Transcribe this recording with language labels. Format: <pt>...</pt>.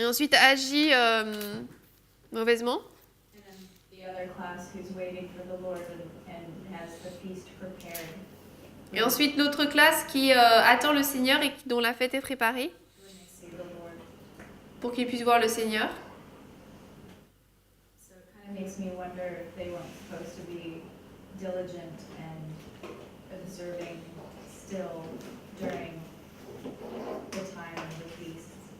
<fr>Et ensuite agit mauvaisement.</fr> <en>And then the other class who's waiting for the Lord and has the feast prepared.</en> <fr>Et ensuite l'autre classe qui attend le Seigneur et dont la fête est préparée</fr> <en>When they see the Lord.</en> <fr>pour qu'il puisse voir le Seigneur.</fr> <en>So it kind of makes me wonder if they weren't supposed to be diligent and observing still during the time of the feast.</en>